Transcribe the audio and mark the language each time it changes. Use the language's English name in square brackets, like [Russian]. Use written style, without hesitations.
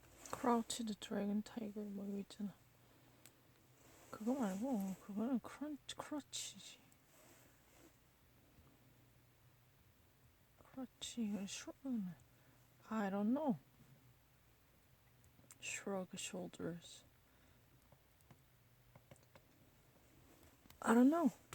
[Korean] Crouched dragon tiger 뭐 이거 있잖아. 그거 말고 그거는 크러치지. 크러치 이건 [English] I don't know. Shrug shoulders. I don't know.